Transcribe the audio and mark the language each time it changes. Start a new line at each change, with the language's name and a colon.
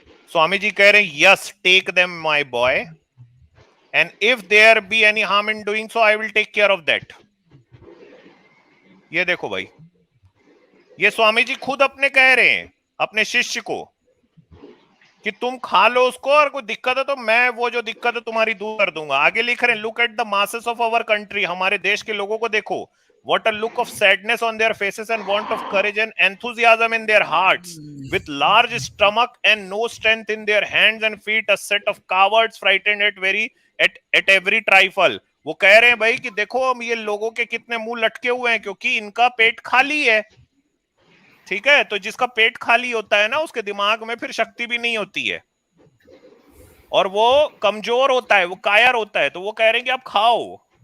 Hindi: स्वामी जी कह रहे हैं,
English: Yes, take them my boy, and if there be any harm in doing so I will take care of that.
Hindi: ये देखो भाई, ये स्वामी जी खुद अपने कह रहे हैं अपने शिष्य को कि तुम खा लो उसको, और कोई दिक्कत है तो मैं वो जो दिक्कत है तुम्हारी दूर कर दूंगा। आगे लिख रहे हैं,
English: look at the masses of our country,
Hindi: हमारे देश के लोगों को देखो,
English: what a look of sadness on their faces and want of courage and enthusiasm in their hearts, with large stomach and no strength in their hands and feet, a set of cowards frightened at every trifle।
Hindi: वो कह रहे हैं भाई कि देखो हम ये लोगों के कितने मुंह लटके हुए हैं, क्योंकि इनका पेट खाली है, ठीक है। तो जिसका पेट खाली होता है ना, उसके दिमाग में फिर शक्ति भी नहीं होती है, और वो कमजोर होता है, वो कायर होता है। तो वो कह रहे हैं कि आप खाओ।